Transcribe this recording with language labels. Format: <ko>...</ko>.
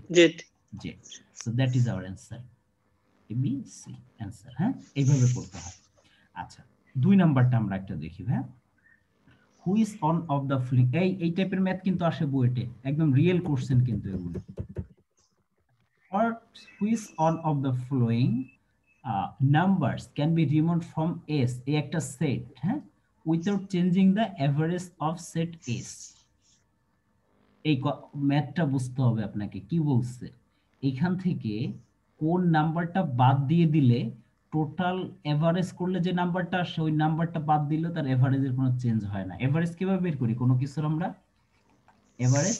<en>Z z, so that is our answer, A B C answer.</en> <bn>হ্যাঁ, এইভাবে করতে হয়। আচ্ছা 2 নাম্বারটা আমরা একটা দেখি হ্যাঁ,</bn> <en>who is on of the fling,</en> <bn>এই টাইপের ম্যাথ কিন্তু আসে বুয়েটে, একদম রিয়েল কোশ্চেন কিন্তু এগুলো।</bn> <en>What which one of the following numbers can be removed from S,</en> <bn>এই একটা সেট হ্যাঁ,</bn> <en>without changing the average of set S?</en> <bn>এই ম্যাথটা বুঝতে হবে আপনাকে, কি বলছে এখান থেকে কোন নাম্বারটা বাদ দিয়ে দিলে টোটাল এভারেজ করলে যে নাম্বারটা আসে ওই নাম্বারটা বাদ দিলে তার এভারেজের কোনো চেঞ্জ হয় না। এভারেজ কিভাবে বের করি কোনো কিছুর আমরা? এভারেজ</bn>